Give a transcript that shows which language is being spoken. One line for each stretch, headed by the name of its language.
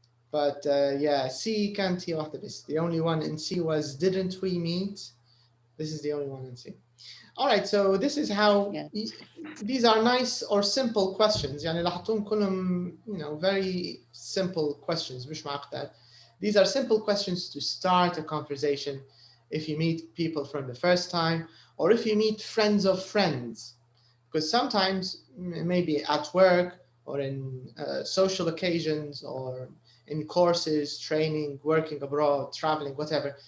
English: But yeah, C can't
Arabic: هي واحدة بس.
English: The only one in C was didn't we meet? This is the only one in C. All right, so this is how these are nice or simple questions.
Arabic: يعني لاحظتهم كلهم
English: very simple questions
Arabic: مش معقدة.
English: These are simple questions to start a conversation if you meet people from the first time or if you meet friends of friends. Because sometimes maybe at work or in social occasions or in courses, training, working abroad, traveling, whatever.